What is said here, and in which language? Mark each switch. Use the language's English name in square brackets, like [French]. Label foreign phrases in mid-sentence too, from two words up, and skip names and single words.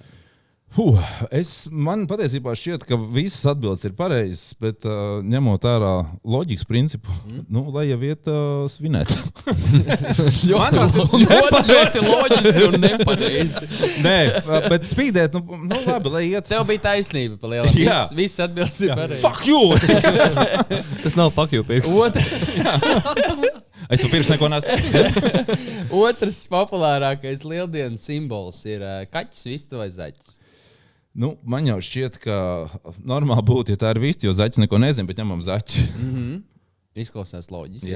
[Latvian] Man patiesībā šķiet, ka visas atbildes ir pareizas, bet ņemot ārā loģikas principu, lai jau iet svinēt. Ļoti loģiski un nepareizi. Nē, bet spīdēt, labi, lai iet. Tev bija taisnība pa lielam. Jā. Visas atbildes ir pareizas. [English] Fuck you! [Latvian] Tas nav [English] fuck you [Latvian] pirks. Es jau pirms neko neesmu. Otrs populārākais lieldienas simbols ir kaķis, vista vai zaķis. Man jau šķiet, ka normāli būtu, ja tā ir vista, jo zaķis neko nezina, bet ņemam zaķi. Izklausās loģiski.